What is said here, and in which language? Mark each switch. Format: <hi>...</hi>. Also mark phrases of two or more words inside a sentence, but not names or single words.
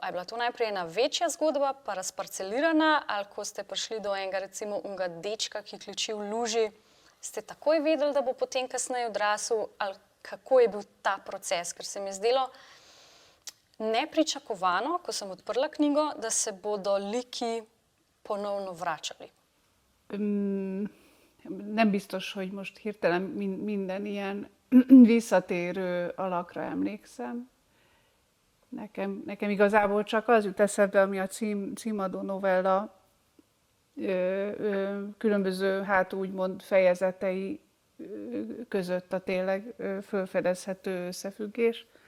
<sl>A je bila to najprej ena večja zgodba, pa razparcelirana, ali ko ste prišli do enega recimo unga dečka, ki kleči v luži, ste takoj vedeli, da bo potem kasneje odrasel, ali kako je bil ta proces, ker se mi je zdelo, nepričakovano, ko sem odprla knjigo, da se bodo liki ponovno vračali.</sl> <hu>Nem biztos, hogy most hirtelen minden ilyen visszatérő alakra emlékszem. Nekem igazából csak az jut eszembe, ami a címadó novella különböző, hát úgymond fejezetei között a tényleg felfedezhető összefüggés.</hu>